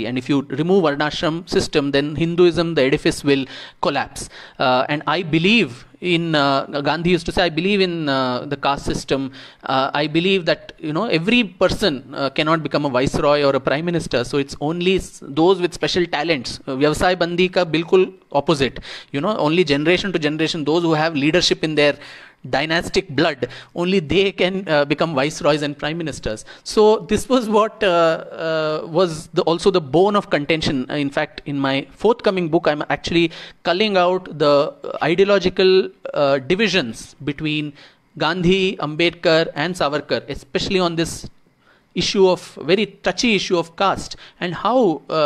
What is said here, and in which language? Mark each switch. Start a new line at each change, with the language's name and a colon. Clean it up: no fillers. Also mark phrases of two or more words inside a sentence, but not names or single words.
English: And if you remove Varnashram system, then Hinduism, the edifice, will collapse. And I believe in Gandhi used to say, I believe in the caste system. I believe that every person cannot become a viceroy or a prime minister. So it's only those with special talents.
Hindi: व्यवसाय बंदी का बिल्कुल opposite.
English: Only generation to generation, those who have leadership in their dynastic blood, only they can become viceroys and prime ministers. So this was what was also the bone of contention. In fact, in my forthcoming book, I'm actually culling out the ideological divisions between Gandhi, Ambedkar and Savarkar, especially on this very touchy issue of caste, and how,